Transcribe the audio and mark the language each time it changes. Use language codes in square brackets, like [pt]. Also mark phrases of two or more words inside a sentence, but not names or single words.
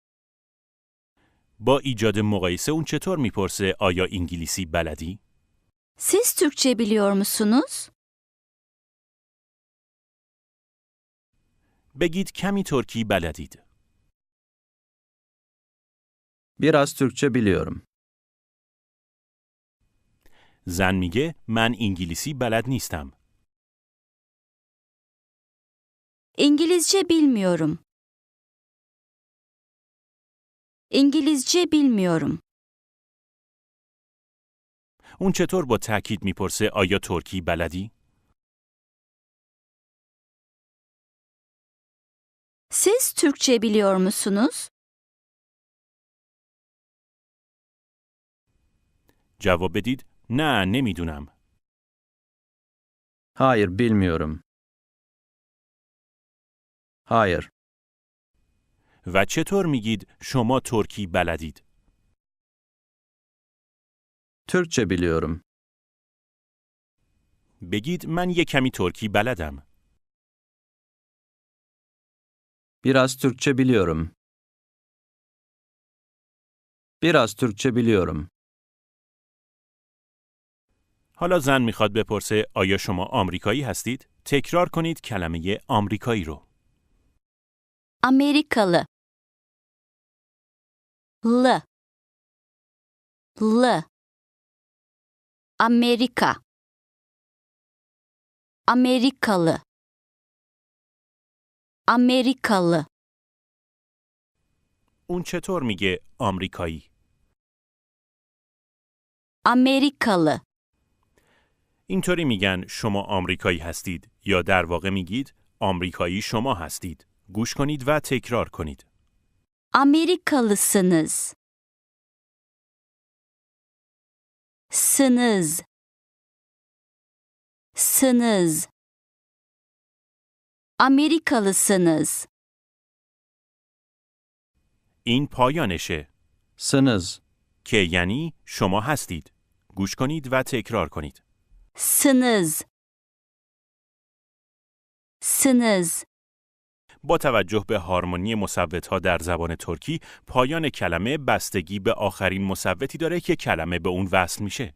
[fa] با ایجاد مقایسه اون چطور میپرسه آیا انگلیسی بلدی؟ [tr] Siz Türkçe biliyor musunuz? [fa] بگید کمی ترکی بلدید. [tr] Biraz Türkçe biliyorum. [fa] زن میگه من انگلیسی بلد نیستم. [tr] İngilizce bilmiyorum. İngilizce bilmiyorum. [fa] اون چطور با تأکید میپرسه آیا ترکی بلدی؟ [tr] Siz Türkçe biliyor musunuz? [fa] جواب بدید نه نمیدونم. [tr] Hayır, bilmiyorum. Hayır. [fa] و چطور میگید شما ترکی بلدید؟ [tr] Türkçe biliyorum. [fa] بگید من یک کمی ترکی بلدم. [tr] Biraz Türkçe biliyorum. Biraz Türkçe biliyorum. [fa] حالا زن میخواد بپرسه آیا شما آمریکایی هستید؟ تکرار کنید کلمه آمریکایی رو. [tr] Amerikalı. L. L. Amerika. Amerikalı. Amerikalı. [fa] اون چطور میگه آمریکایی؟ [tr] Amerikalı. [fa] اینطوری میگن شما آمریکایی هستید یا در واقع میگید آمریکایی شما هستید. گوش کنید و تکرار کنید. [tr] Amerikalısınız. Sınız. Sınız. Amerikalısınız. [fa] این پایانشه [tr] Sınız. [fa] که یعنی شما هستید. گوش کنید و تکرار کنید. [tr] Sınız. Sınız. [fa] با توجه به هارمونی مصوت‌ها در زبان ترکی، پایان کلمه بستگی به آخرین مصوتی داره که کلمه به اون وصل میشه.